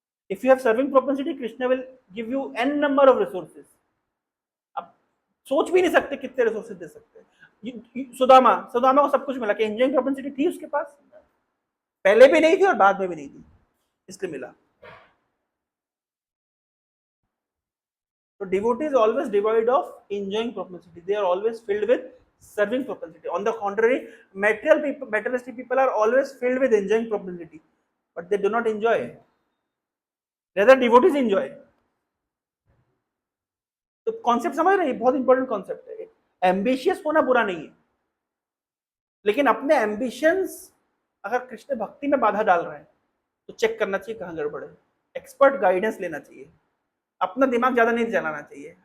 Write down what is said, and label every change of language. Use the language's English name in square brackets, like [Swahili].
[English] if you have serving propensity, Krishna will give you an number of resources, [Hindi] आप सोच भी नहीं सकते कितने रिसोर्सेज दे सकते हैं। सुदामा को सब कुछ मिला, कि इंजॉइंग प्रोपेंसिटी थी उसके पास? पहले भी नहीं थी और बाद में भी नहीं थी, इसलिए मिला। [English] So devotee is always devoid of enjoying propensity. They are always filled with serving propensity. On the contrary, materialistic people are always filled with enjoying propensity, but they do not enjoy. Rather, devotees enjoy. [Hindi] तो concept समझ रहे हैं, बहुत important concept है। Ambitious होना बुरा नहीं है, लेकिन अपने एम्बिशंस अगर कृष्ण भक्ति में बाधा डाल रहे हैं तो चेक करना चाहिए कहाँ गड़बड़ है, एक्सपर्ट गाइडेंस लेना चाहिए, अपना दिमाग ज्यादा नहीं चलाना चाहिए।